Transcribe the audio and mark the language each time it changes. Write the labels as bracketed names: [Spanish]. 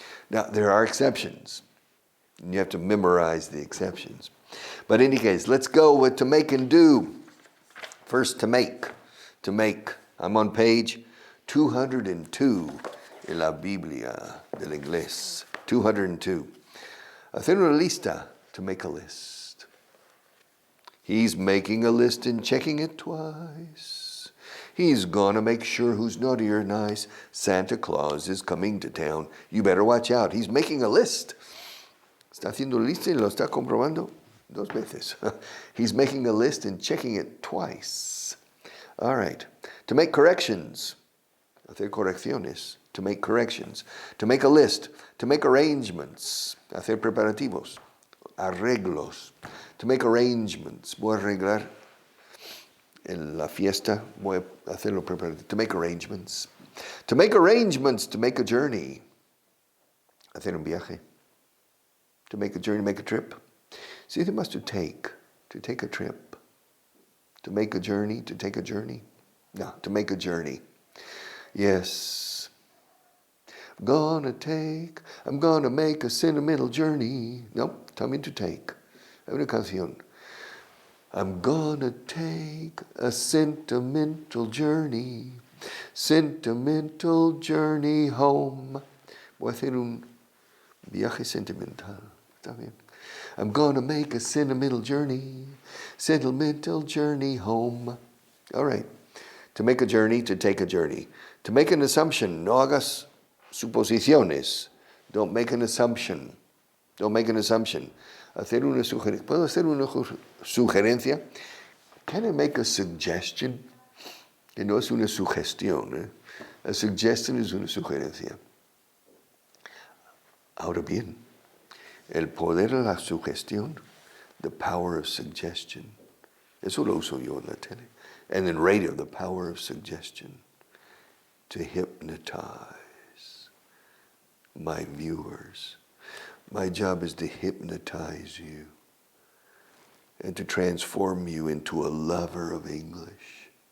[English] Now, there are exceptions. And you have to memorize the exceptions. But in any case, let's go with to make and do. First, to make. To make. I'm on page 202 [Spanish] en la Biblia del Inglés. [English] 202. [Spanish] Hacer una lista. [English] To make a list. He's making a list and checking it twice. He's gonna make sure who's naughty or nice. Santa Claus is coming to town. You better watch out. He's making a list. [Spanish] Está haciendo lista y lo está comprobando dos veces. [English] He's making a list and checking it twice. All right. To make corrections. [Spanish] Hacer correcciones. [English] To make corrections. To make a list. To make arrangements. [Spanish] Hacer preparativos. Arreglos. [English] To make arrangements. [Spanish] Voy a arreglar en la fiesta. Voy a hacerlo preparativo. [English] To make arrangements. To make arrangements. To make a journey. [Spanish] Hacer un viaje. [English] To make a journey, make a trip. See, they must to take a trip. To make a journey, to take a journey. No, to make a journey. Yes. I'm gonna make a sentimental journey. Nope, también to take. [Spanish] Hay una canción. [English] I'm gonna take a sentimental journey home. [Spanish] Voy a hacer un viaje sentimental. Está bien. [English] I'm gonna make a sentimental journey home. All right. To make a journey, to take a journey. To make an assumption, [Spanish] no hagas suposiciones. [English] Don't make an assumption. Don't make an assumption. [Spanish] Hacer una sugerencia. ¿Puedo hacer una sugerencia? [English] Can I make a suggestion? [Spanish] que no es una sugestión. A suggestion es una sugerencia. Ahora bien, el poder de la sugestión, [English] the power of suggestion, [Spanish] eso lo uso yo en la tele. [English] And in radio, the power of suggestion to hypnotize my viewers. My job is to hypnotize you and to transform you into a lover of English.